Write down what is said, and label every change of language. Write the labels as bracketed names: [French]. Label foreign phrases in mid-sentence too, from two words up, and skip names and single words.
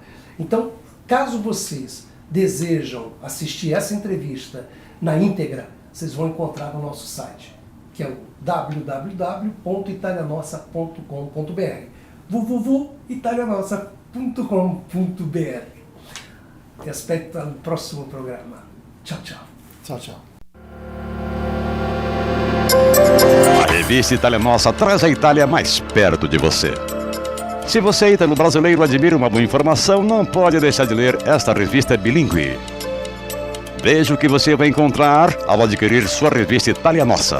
[Portuguese] Então, caso vocês desejam assistir essa entrevista na íntegra, vocês vão encontrar no nosso site, que é o www.italianossa.com.br, www.italianossa.com.br. [Italian] Ti aspetto al prossimo programma. [Portuguese] Tchau, tchau. Tchau, tchau. A revista Itália Nossa traz a Itália mais perto de você. Se você, ítalo-brasileiro, admira uma boa informação, não pode deixar de ler esta revista bilíngue. Veja o que você vai encontrar ao adquirir sua revista Itália Nossa.